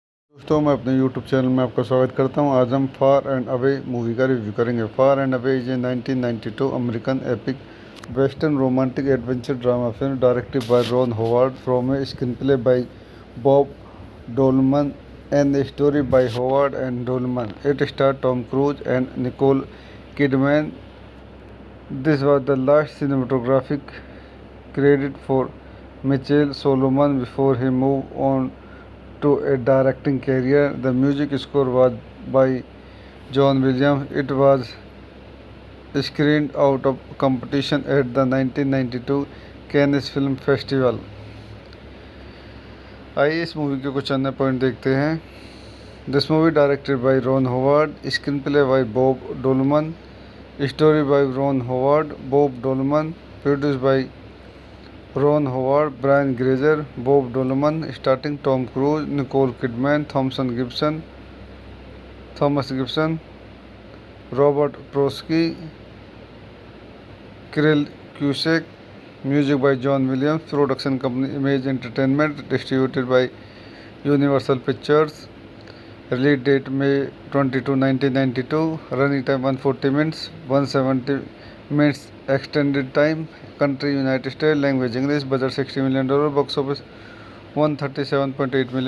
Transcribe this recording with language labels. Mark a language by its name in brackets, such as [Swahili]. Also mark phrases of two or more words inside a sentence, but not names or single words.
[Hindi] दोस्तों मैं अपने YouTube चैनल में आपका स्वागत करता हूं। आज हम फार एंड अवे मूवी का रिव्यू करेंगे। [English] Far and Away is a 1992 American epic western romantic adventure drama film directed by Ron Howard from a screenplay by Bob Dolman and a story by Howard and Dolman. It starred Tom Cruise and Nicole Kidman. This was the last cinematographic credit for Michael Solomon before he moved on to a directing career. The music score was by John Williams. It was screened out of competition at the 1992 Cannes Film Festival. [Hindi] आइए इस मूवी के कुछ अन्य पॉइंट देखते हैं। [English] This movie directed by Ron Howard, screen play by Bob Dolman, story by Ron Howard, Bob Dolman, produce by Ron Howard, Brian Grazer, Bob Dolman, starting Tom Cruise, Nicole Kidman, Thomas Gibson, Robert Prosky, Cyril Cusack, music by John Williams, production company Image Entertainment, distributed by Universal Pictures, release date May 22, 1992, running time 140 minutes, 170 minutes extended time, country United State, language English, budget $60 million, box office $137.8 million.